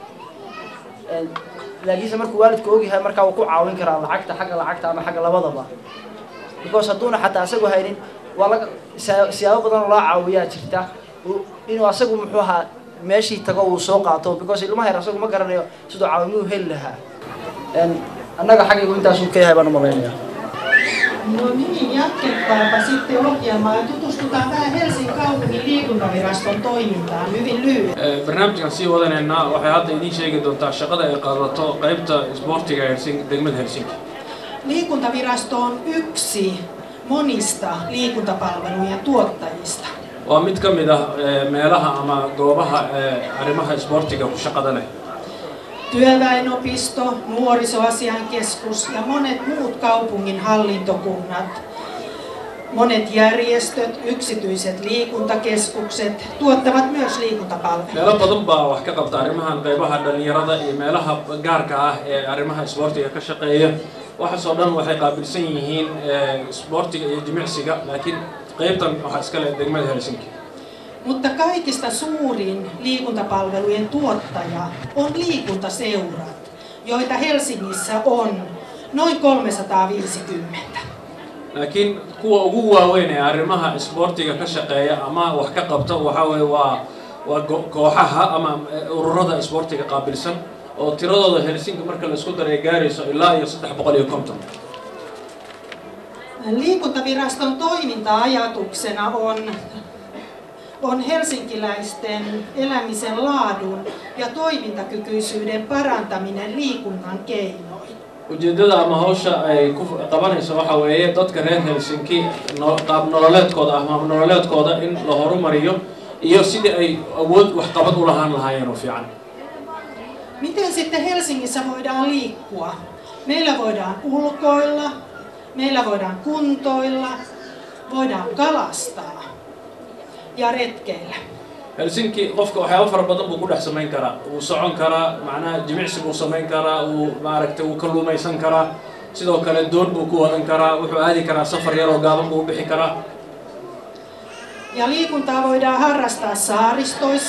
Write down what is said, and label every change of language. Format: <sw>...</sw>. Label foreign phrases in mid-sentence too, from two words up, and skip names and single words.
<so>laakiin markuu waalidku og yahay markaa uu ku caawin karaa lacagta xagga lacagta ama xagga labadaba because hadduna xataa asagu haynin waa laga siyaabo badan loo caawiyaa jirta inuu asagu muxuu ahaa meeshii tago uu soo qaato because ilmaha yar asagu ma garanayo sidoo caawinuu heli lahaa annaga xaqiiqo intaas uu ka yahay baan u malaynayaa</so> <fi>No niin, jatketaanpa sitten ohjelmaa ja tutustutaan vähän Helsingin kaupungin liikuntaviraston toimintaan hyvin lyhyesti.</fi> <so>barnaamijkan sii wadanayna waxay hadda idiin sheegi doontaa shaqada ay qaadato qaybta isboortiga degmada Helsinki.</so> <fi>Liikuntavirasto on yksi monista liikuntapalvelujen tuottajista.</fi> <so>Waa mid ka mid ah meelaha ama goobaha arrimaha isboortiga ku shaqada leh.</so> <fi>Työväenopisto, nuorisoasiankeskus ja monet muut kaupungin hallintokunnat, monet järjestöt, yksityiset liikuntakeskukset tuottavat myös liikuntapalveluita.</fi> <so>Meelo badan baa wax ka qabta arrimahan qaybaha dhalinyarada iyo meelaha gaarka ah ee arrimaha isboortiga ka shaqeeya. Waxaasoo dhan waxay qaabilsan yihiin isboortiga iyo jimicsiga, laakiin qaybtan waxa iska leh degmada Helsinki.</so> <fi>Mutta kaikista suurin liikuntapalvelujen tuottaja on liikuntaseurat, joita Helsingissä on noin 350.</fi> <so>Laakiin kuwa ugu waaweyn ee arrimaha isboortiga ka shaqeeya ama wax ka qabta waxa weeye waa kooxaha ama ururada isboortiga qaabilsan oo tiradooda Helsinki marka la isku daray gaarayso ilaa iyo 350.</so> <fi>Liikuntaviraston toiminta-ajatuksena on helsinkiläisten elämisen laadun ja toimintakykyisyyden parantaminen liikunnan keinoin.</fi> <so>Ujeedada ama hawsha ay ku qabanayso waxa weeye dadka reer Helsinki qaab nololeedkooda ama nololeedkooda in la horumariyo iyo sidii ay awood wax qabad u lahaayeen oo fiican.</so> <fi>Miten sitten Helsingissä voidaan liikkua? Meillä voidaan ulkoilla, meillä voidaan kuntoilla, voidaan kalastaa ja retkeillä.</fi> <so>Helsinki qofka waxyaabo fara badan buu ku dhex samayn karaa. Uu socon karaa, macnaha jimicsi buu samayn karaa, uu maaragtay uu kalluumaysan karaa. Sidoo kale doon buu ku wadan karaa, wuxuu aadi karaa safar yar oo gaaban buu bixi karaa.</so> <fi>Ja liikuntaa voidaan harrastaa saaristoissa.</fi>